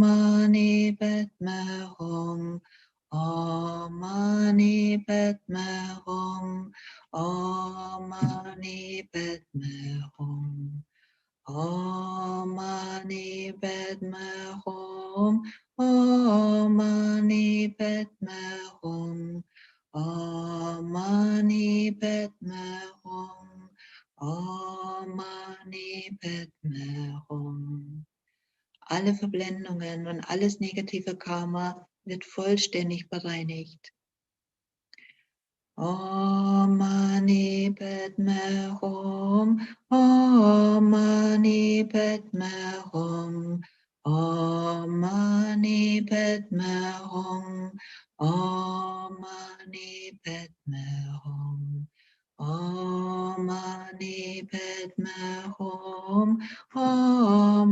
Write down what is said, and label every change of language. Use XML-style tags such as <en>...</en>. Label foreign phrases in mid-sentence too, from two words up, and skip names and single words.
<sa>मणि पद्मे हूँ ॐ मणि पद्मे हूँ ॐ मणि पद्मे हूँ ॐ मणि पद्मे हूँ ॐ मणि पद्मे हूँ ॐ मणि पद्मे हूँ ॐ मणि पद्मे हूँ.</sa> <de>Alle Verblendungen und alles negative Karma wird vollständig bereinigt.</de> <sa>ॐ मणि पद्मे हूँ ॐ मणि पद्मे हूँ ॐ मणि पद्मे हूँ, ॐ मणि पद्मे हूँ ॐ मणि पद्मे हूँ ॐ</sa>